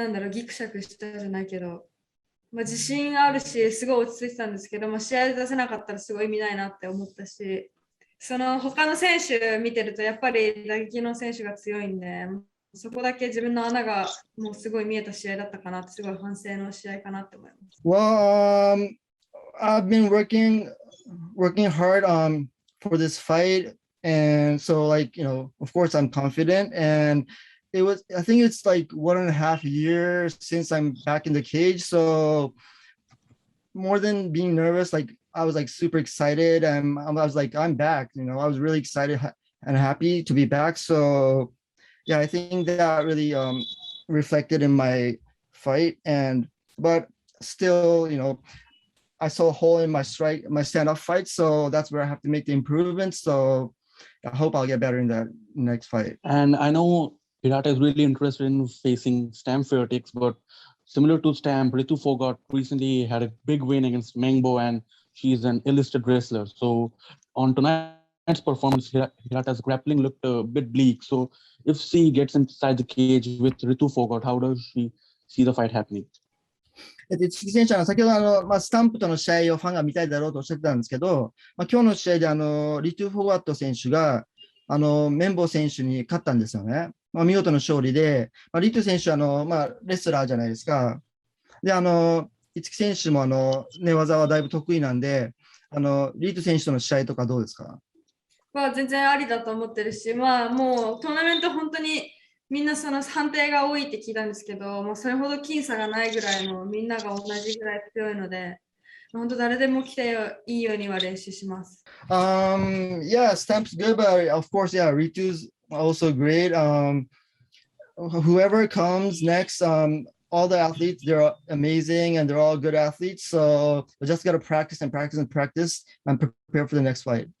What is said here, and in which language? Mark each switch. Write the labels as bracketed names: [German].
[Japanese] ギクシャクしたじゃないけど、自信あるしすごい落ち着いてたんですけど、試合で出せなかったらすごい意味ないなって思ったし、他の選手見てるとやっぱり打撃の選手が強いんで、そこだけ自分の穴がもうすごい見えた試合だったかなって、すごい反省の試合かなって思います。 [English] Well, I've been working hard for this fight, and so of course I'm confident, and I think it's like 1.5 years since I'm back in the cage, so more than being nervous, I was super excited, and I was I'm back, I was really excited and happy to be back. So yeah, I think that really reflected in my fight, but still, I saw a hole in my stand-up fight, so that's where I have to make the improvements. So I hope I'll get better in that next fight. And I know Hirata is really interested in facing Stamp Fairtex, but similar to Stamp, Ritu Phogat recently had a big win against Mengbo, and she's an illustrious wrestler. So on tonight's performance, Hirata's grappling looked a bit bleak. So if she gets inside the cage with Ritu Phogat, how does she see the fight happening? [Japanese] 市木選手は先ほどスタンプとの試合をファンが見たいだろうとおっしゃってたんですけど、今日の試合でリトゥ・フォワット選手がメンボー選手に勝ったんですよね。見事な勝利で、リトゥ選手はレスラーじゃないですか。で、市木選手も寝技はだいぶ得意なんで、リトゥ選手との試合とかどうですか？全然ありだと思ってるし、もうトーナメント本当にみんな判定が多いって聞いたんですけど、もうそれほど僅差がないぐらいのみんなが同じぐらい強いので、本当誰でも来ていいようには練習します。 [English] Yeah, Stamp's good, but of course, yeah, Ritu's also great. Whoever comes next, all the athletes, they're amazing and they're all good athletes. So we just got to practice and practice and practice and prepare for the next fight.